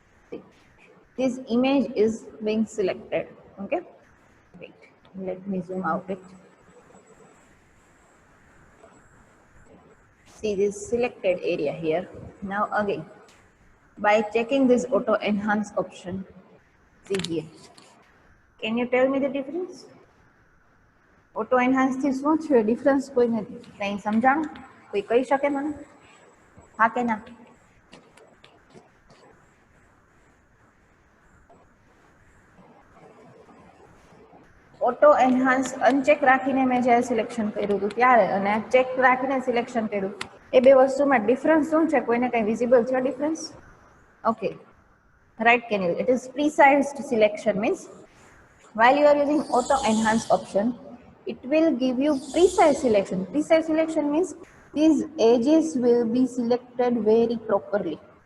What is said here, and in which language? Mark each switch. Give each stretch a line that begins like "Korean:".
English: See, this image is being selected. Okay, wait, let me zoom out it. See this selected area here. Now again, by checking this auto enhance option, see here. Can you tell me the difference?
Gujarati: Auto enhance થી શું છે difference કોઈ નથી, કંઈ સમજાણું? કોઈ કહી શકે મને? હા કે ના? ઓટો એનહાન્સ અનચેક રાખીને મેં જ્યારે સિલેક્શન કર્યું હતું ત્યારે, અને ચેક રાખીને સિલેક્શન કર્યું, એ બે વસ્તુમાં ડિફરન્સ શું છે? કોઈને કંઈ વિઝિબલ છે difference?
English: Okay, right, can you? It is precise selection means while you are using auto enhance option, it will give you precise selection. Precise selection means these edges will be selected very properly.